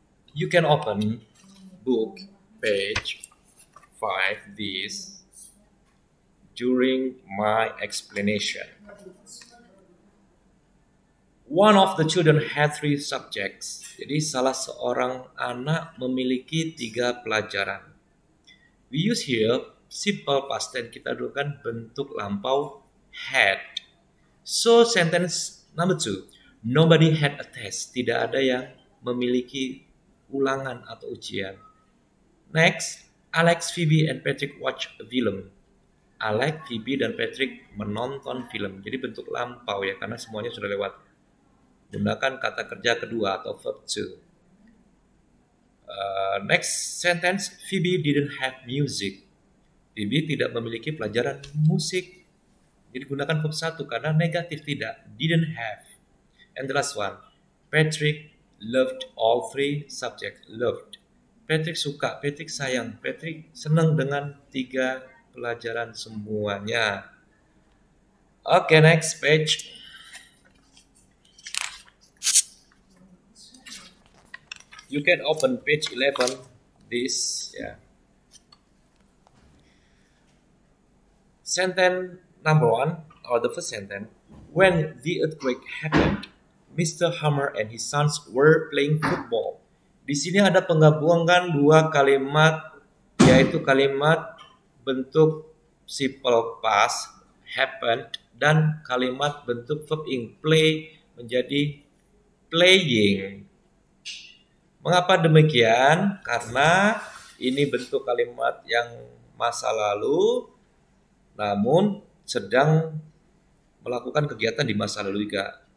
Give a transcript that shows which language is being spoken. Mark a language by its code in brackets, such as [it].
[en] You can open book page 5 this during my explanation. One of the children had 3 subjects. [id] Jadi salah seorang anak memiliki 3 pelajaran. [en] We use here simple past tense, [id] kita gunakan bentuk lampau had. [en] So sentence number 2. Nobody had a test. [id] Tidak ada yang memiliki ulangan atau ujian. [en] Next, Alex, Phoebe, and Patrick watch a film. [id] Alex, Phoebe, dan Patrick menonton film. Jadi bentuk lampau ya, karena semuanya sudah lewat. Gunakan kata kerja kedua atau verb to. [en] Next sentence, Phoebe didn't have music. [id] Phoebe tidak memiliki pelajaran musik. Jadi gunakan verb 1 karena negatif tidak. [en] Didn't have. And the last one, Patrick loved all 3 subjects. Loved. [id] Patrick suka, Patrick sayang, Patrick senang dengan 3 pelajaran semuanya. [en] Okay, next page. You can open page 11. This, yeah. Sentence number 1, or the first sentence. When the earthquake happened, Mr. Hammer and his sons were playing football. [id] Di sini ada penggabungan 2 kalimat, yaitu kalimat bentuk simple past, happened, dan kalimat bentuk verb ing, play menjadi playing. Mengapa demikian? Karena ini bentuk kalimat yang masa lalu, namun sedang melakukan kegiatan di masa lalu juga.